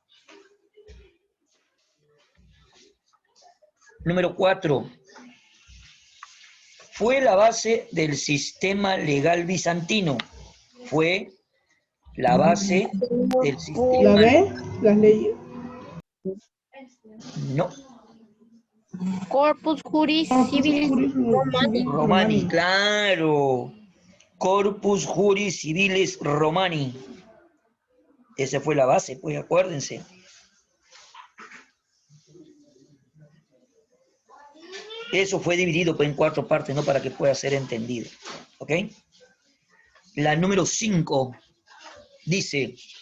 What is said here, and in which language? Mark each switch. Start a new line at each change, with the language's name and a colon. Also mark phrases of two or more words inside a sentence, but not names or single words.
Spanish: Número 4, fue la base del sistema legal bizantino. Fue la base del sistema... ¿La B? ¿Las leyes? No. Corpus Juris Civilis Romani. Romani, claro. Corpus Juris Civilis Romani. Esa fue la base, pues acuérdense. Eso fue dividido pues, en 4 partes, ¿no? Para que pueda ser entendido. ¿Ok? La número 5 dice...